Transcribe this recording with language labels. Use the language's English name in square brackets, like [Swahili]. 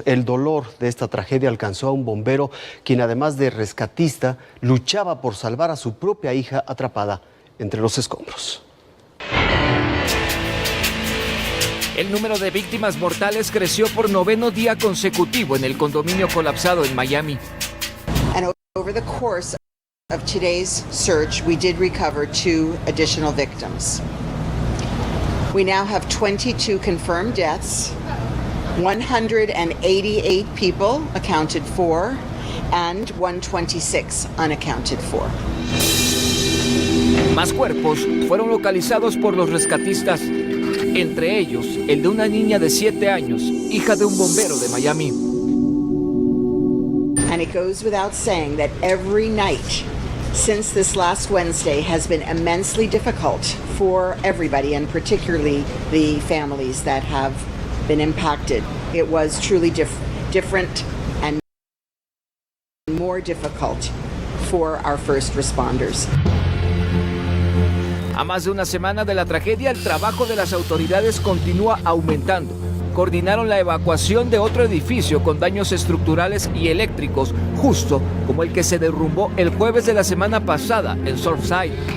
[Spanish] El dolor de esta tragedia alcanzó a un bombero, quien además de rescatista, luchaba por salvar a su propia hija atrapada entre los escombros. El número de víctimas mortales creció por 9º día consecutivo en el condominio colapsado en Miami. [English] And over the course of today's search, we did recover 2 additional victims. We now have 22 confirmed deaths, 188 people accounted for, and 126 unaccounted for. [Spanish] Más cuerpos fueron localizados por los rescatistas, entre ellos el de una niña de 7 años, hija de un bombero de Miami. [English] And it goes without saying that every night since this last Wednesday has been immensely difficult for everybody, and particularly the families that have been impacted. It was truly different and more difficult for our first responders. [Spanish] A más de una semana de la tragedia, el trabajo de las autoridades continúa aumentando. Coordinaron la evacuación de otro edificio con daños estructurales y eléctricos, justo como el que se derrumbó el jueves de la semana pasada en Surfside.